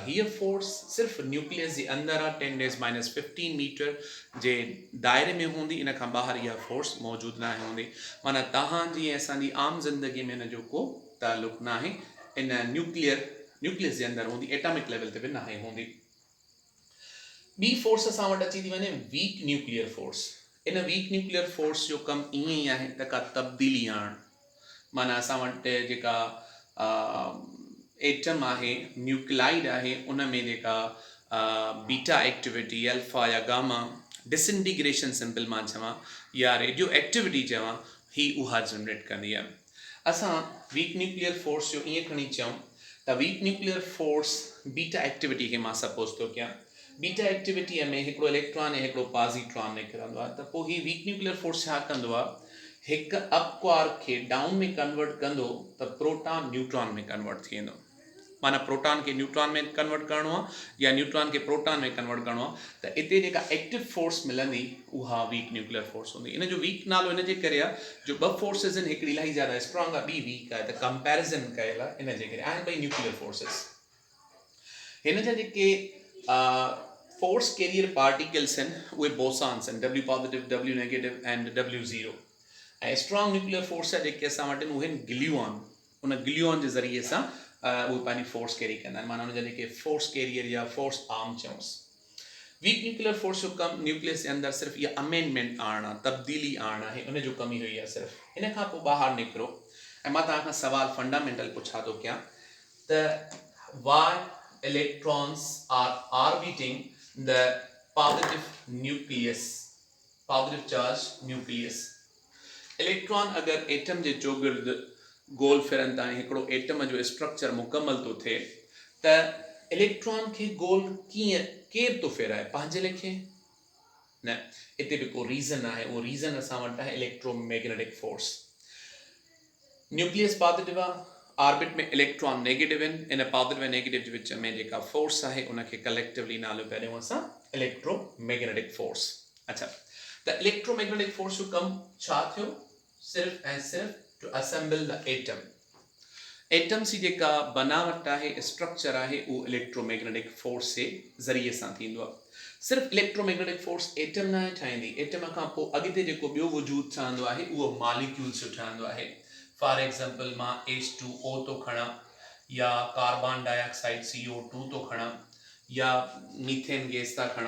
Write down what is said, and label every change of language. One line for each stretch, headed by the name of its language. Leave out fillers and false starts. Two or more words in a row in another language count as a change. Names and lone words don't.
Sindhi: हीअ फोर्स सिर्फ़ु न्यूक्लियस जे अंदरि आहे, 10⁻⁻15 मीटर जे दायरे में हूंदी, इन खां ॿाहिरि इहा फोर्स मौजूदु न हूंदी। माना तव्हांजी ऐं असांजी आम ज़िंदगी में इन जो को तालुक़ु न आहे। इन न्यूक्लियस जे अंदरि हूंदी,
English: atomic level
Sindhi: ते बि न हूंदी। ॿी फोर्स असां वटि अची थी वञे
English: weak nuclear force.
Sindhi: इन
English: weak nuclear force
Sindhi: जो कमु ईअं ई आहे त का तब्दीली आणणु। माना असां वटि जेका एटम आहे, न्यूक्लाइड आहे, उन में जेका
English: beta activity alpha
Sindhi: या गामा,
English: disintegration simple
Sindhi: मां चवां या
English: radio activity
Sindhi: चवां, ही उहा जनरेट कंदी आहे। असां
English: weak nuclear force
Sindhi: जो ईअं खणी चऊं त
English: weak nuclear force beta activity
Sindhi: खे मां सपोज़ थो कयां। बीटा एक्टिविटीअ में हिकिड़ो इलेक्ट्रॉन ऐं हिकिड़ो पॉज़िट्रॉन निकिरंदो आहे। त पोइ ही
English: weak nuclear force
Sindhi: छा कंदो आहे? हिकु
English: up quark
Sindhi: खे डाउन में कन्वर्ट कंदो त प्रोटॉन न्यूट्रॉन में कन्वर्ट थी वेंदो। माना प्रोटॉन के न्यूट्रॉन में कन्वर्ट करणो आहे या न्यूट्रॉन के प्रोटॉन में कन्वर्ट करणो आहे त इते जेका
English: active force
Sindhi: मिलंदी उहा
English: weak nuclear force
Sindhi: हूंदी इन जो वीक नालो इन जे करे आहे जो ॿ फोर्सिस आहिनि हिकिड़ी इलाही ज़्यादा स्ट्रॉन्ग आहे ॿी वीक आहे त कंपैरिजन कयल आहे इन जे करे आहिनि ॿई
English: nuclear forces
Sindhi: हिन जा जेके
English: force carrier particles
Sindhi: आहिनि उहे बोसॉन्स आहिनि
English: W positive W negative and W0
Sindhi: ऐं
English: strong nuclear force
Sindhi: आहे जेके असां वटि उहे आहिनि गिलियॉन उन गिलियॉन जे ज़रिए सां उहे पंहिंजी
English: force carry
Sindhi: कंदा आहिनि माना उनजा जेके
English: force carrier
Sindhi: या
English: force arm
Sindhi: चऊंसि
English: weak nuclear force
Sindhi: जो कमु न्यूक्लियस जे अंदरि सिर्फ़ु इहा अमेंडमेंट आणणु आहे तब्दीली आणणु आहे उन जो कमु ई हुई आहे सिर्फ़ु इन खां पोइ ॿाहिरि निकिरो ऐं मां तव्हां खां सुवालु फंडामेंटल पुछा थो कयां त
English: why electrons are orbiting the positive nucleus positive charge nucleus
Sindhi: इलेक्ट्रॉन अगर एटम जे चोगिर्द गोल फिरनि था हिकिड़ो एटम जो स्ट्रक्चर मुकमल थो थिए त इलेक्ट्रॉन खे गोल कीअं केरु थो फेराए पंहिंजे लेखे न हिते बि को रीज़न आहे उहो रीज़न असां वटि आहे
English: electromagnetic force
Sindhi: न्यूक्लियस पॉजिटिव आहे ऑर्बिट में इलेक्ट्रॉन नेगेटिव आहिनि इन पॉजिटिव ऐं नेगेटिव जे विच में जेका फोर्स आहे उनखे कलेक्टिवली नालो पिया ॾियूं असां
English: electromagnetic force
Sindhi: अच्छा त
English: electromagnetic force
Sindhi: जो कमु छा थियो सिर्फ़ ऐं सिर्फ़
English: to assemble the
Sindhi: एटम्स जी जेका बनावट आहे स्ट्रक्चर आहे उहो
English: electromagnetic force
Sindhi: जे ज़रिए सां थींदो आहे सिर्फ़ु
English: electromagnetic force
Sindhi: एटम न ठाहींदी एटम खां पोइ अॻिते जेको ॿियो वजूद ठहंदो आहे उहो मॉलिक्यूल्स जो ठहंदो आहे
English: for example
Sindhi: मां H2O थो खणा या
English: carbon dioxide
Sindhi: CO2 थो खणा या
English: methane gas
Sindhi: था खणो